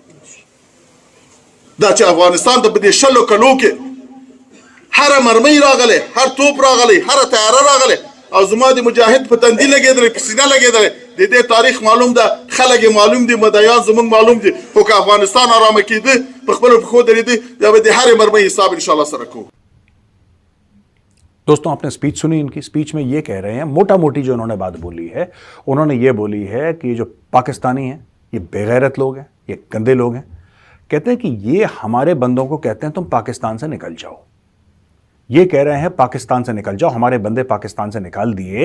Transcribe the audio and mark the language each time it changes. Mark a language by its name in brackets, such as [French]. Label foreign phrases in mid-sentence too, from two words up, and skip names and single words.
[Pashto] دا چې افغانستان ته په دې 60 کلو کې هر مرمۍ راغلی، هر توپ راغلی، هر تیاره راغلی او زما د مجاهد په تندي لګېدلی، په سینه لګېدلی، د دې تاریخ معلوم ده، خلک یې معلوم دي، مدعیان زموږ معلوم دي. خو که افغانستان ارامه کېده، په خپلو پښو درېده، بیا به د هرې مرمۍ حساب [Arabic] ان شاء الله [Pashto] سره کوو. [Hindi] दोस्तों, आपने स्पीच सुनी। इनकी स्पीच में ये कह रहे हैं, मोटा मोटी जो उन्होंने बात बोली है, उन्होंने ये बोली है कि जो पाकिस्तानी हैं ये बेगैरत लोग हैं, ये गंदे लोग हैं। कहते हैं कि ये हमारे बंदों को कहते हैं तुम पाकिस्तान से निकल जाओ। ये कह रहे हैं पाकिस्तान से निकल जाओ, हमारे बंदे पाकिस्तान से निकाल दिए।